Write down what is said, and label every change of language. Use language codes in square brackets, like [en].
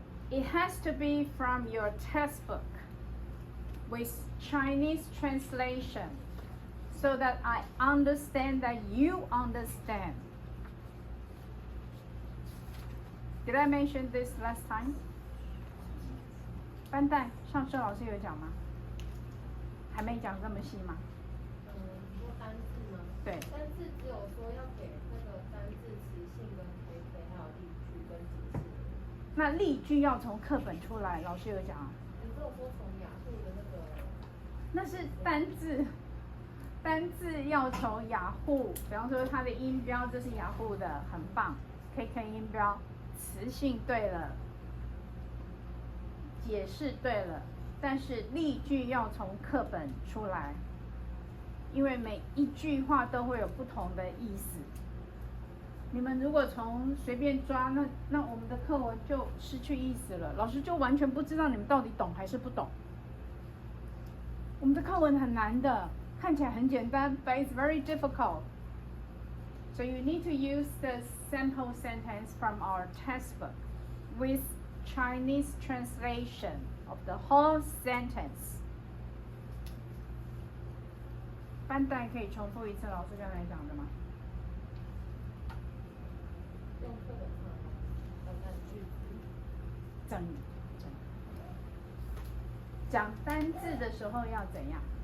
[en] It has to be from your textbook with Chinese translation so that I understand that you understand. Did I mention this last time? [zh] 班代，上次老师有讲吗？还没讲这么细吗？单字吗？对。单字只有说要给那个单字词性跟配备，还有例句跟解释。那例句要从课本出来，老师有讲啊。你只有说从雅虎的那个。那是单字，单字要从雅虎，比方说它的音标，这是雅虎的，很棒，可以看音标，词性对了，解释对了，但是例句要从课本出来，因为每一句话都会有不同的意思。你们如果从随便抓，那我们的课文就失去意思了，老师就完全不知道你们到底懂还是不懂。我们的课文很难的，看起来很简单 ， [en] but it's very difficult. So you need to use the sample sentence from our textbook with Chinese translation of the whole sentence. [zh] 班代可以重复一次老师刚才讲的吗？用课本上的句子。讲单字的时候要怎样？